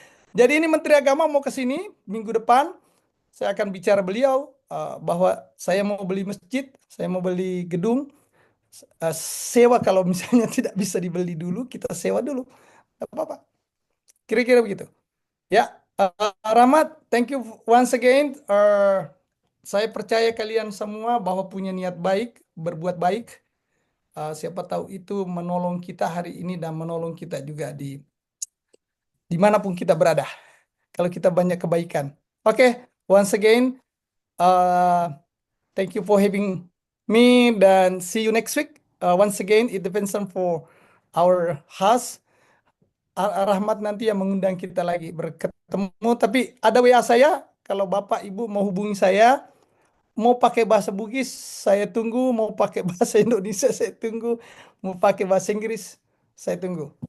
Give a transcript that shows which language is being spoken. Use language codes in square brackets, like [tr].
[id] Jadi ini Menteri Agama mau ke sini minggu depan. Saya akan bicara beliau bahwa saya mau beli masjid, saya mau beli gedung, sewa kalau misalnya tidak bisa dibeli dulu, kita sewa dulu. Tidak apa-apa. Kira-kira begitu. [en] Ya, Rahmat, thank you once again. [id] Saya percaya kalian semua bahwa punya niat baik, berbuat baik. Siapa tahu itu menolong kita hari ini dan menolong kita juga dimanapun kita berada. Kalau kita banyak kebaikan. [en] Oke, once again, thank you for having me [id] dan [en] see you next week. Once again, it depends on for our host. [id] Rahmat nanti yang mengundang kita lagi berketemu. Tapi ada WA saya, kalau Bapak Ibu mau hubungi saya, mau pakai bahasa Bugis saya tunggu, mau pakai bahasa Indonesia saya tunggu, mau pakai bahasa Inggris saya tunggu.